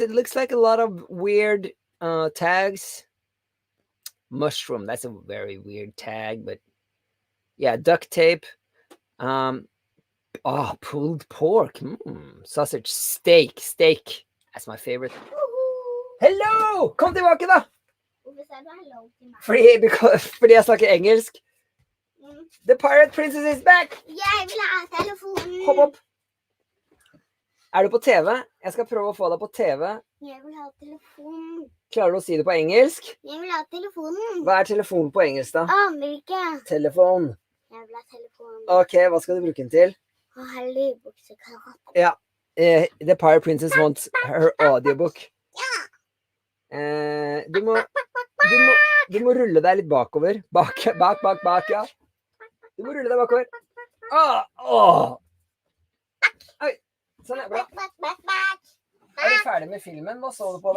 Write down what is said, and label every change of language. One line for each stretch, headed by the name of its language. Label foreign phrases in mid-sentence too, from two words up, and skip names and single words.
English: It looks like a lot of weird tags. Mushroom, that's a very weird tag, but yeah, duct tape. Um, pulled pork, sausage, steak. That's my favorite. Hello!
Norwegian: Kom tilbake, da! Hvorfor sa du hello til meg? Fordi jeg snakker engelsk. Mm.
English: The Pirate Princess is back!
Norwegian: Jeg vil ha telefonen. Hopp opp. Er du på TV? Jeg skal prøve å få deg på TV. Jeg vil ha telefonen. Klarer du å si det på engelsk? Jeg vil ha telefonen. Hva er telefon på engelsk, da? Aner ikke. Telefon. Jeg vil ha telefonen. Ok, hva skal du bruke den til? Å ha lydboksekarat. Ja.
English: The Pirate Princess wants her audiobook.
Norwegian: Ja. Du må rulle deg litt bakover. Bak, ja. Du må rulle deg bakover. Oi, sånn er bra. Er du ferdig med filmen? Hva så du på da?